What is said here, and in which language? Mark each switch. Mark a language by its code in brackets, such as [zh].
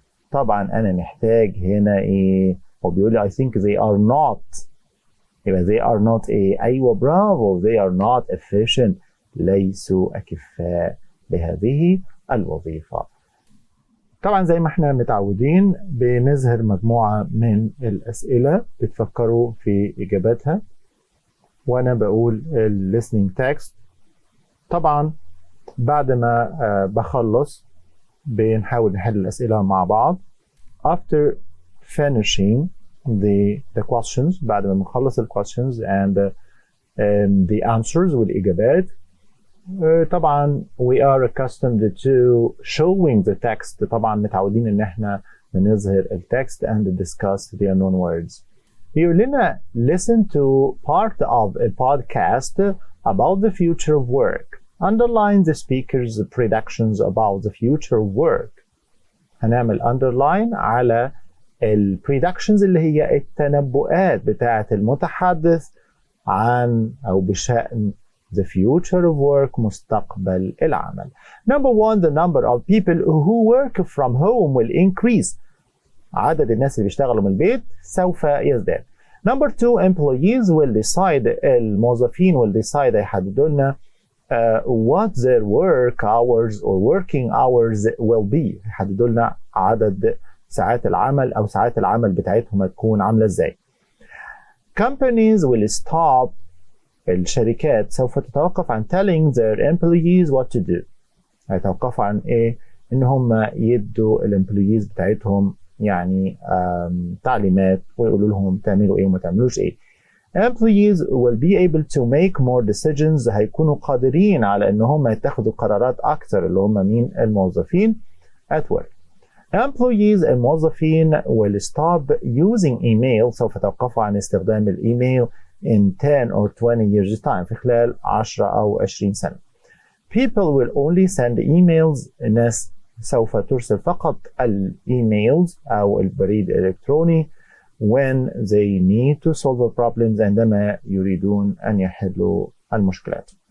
[ar] طبعا أنا محتاج هنا هو بيقول لي [en] I think they are not [ar] يبقى they are not أيوة برافو [en] they are not efficient [ar] ليسوا أكفاء لهذه الوظيفة. طبعا زي ما احنا متعودين بنظهر مجموعة من الأسئلة بتفكروا في إجاباتها. وأنا بقول listening text. طبعا بعد ما بخلص بنحاول نحل الأسئلة مع بعض. [en] After finishing the questions, [ar] بعد ما بنخلص [en] questions and the answers [ar] والإجابات, [en] طبعا we are accustomed to showing the text. [ar] طبعا متعودين إن احنا بنظهر التكست [en] and discuss the unknown words. [ar] بيقول لنا [en] listen to part of a podcast about the future of work. Underline the speaker's predictions about the future of work. [ar] هنعمل underline على ال predictions اللي هي التنبؤات بتاعة المتحدث عن أو بشأن [en] the future of work, [ar] مستقبل العمل. [en] Number one, the number of people who work from home will increase. [ar] عدد الناس اللي بيشتغلوا من البيت سوف يزداد. [en] Number two, employees will decide. [ar] الموظفين [en] will decide, [ar] يحددوا لنا [en] what their work hours or working hours will be. [ar] يحددوا لنا عدد ساعات العمل أو ساعات العمل بتاعتهم هتكون عاملة ازاي. [en] Companies will stop. [ar] الشركات سوف تتوقف عن [en] telling their employees what to do. [ar] هيتوقفوا عن ايه؟ ان هم يدوا الامبلويز بتاعتهم يعني تعليمات ويقولوا لهم تعملوا ايه وما تعملوش ايه. [en] Employees will be able to make more decisions. [ar] هيكونوا قادرين على ان هم يتخذوا قرارات اكثر، اللي هم مين؟ الموظفين [en] at work. Employees [ar] الموظفين [en] will stop using email. [ar] سوف يتوقفوا عن استخدام الايميل [en] in 10 or 20 years time. [ar] في خلال 10 أو 20 سنة. [en] People will only send emails. [ar] الناس سوف ترسل فقط الإيميلز أو البريد الإلكتروني [en] when they need to solve problems. [ar] عندما يريدون أن يحلوا المشكلات.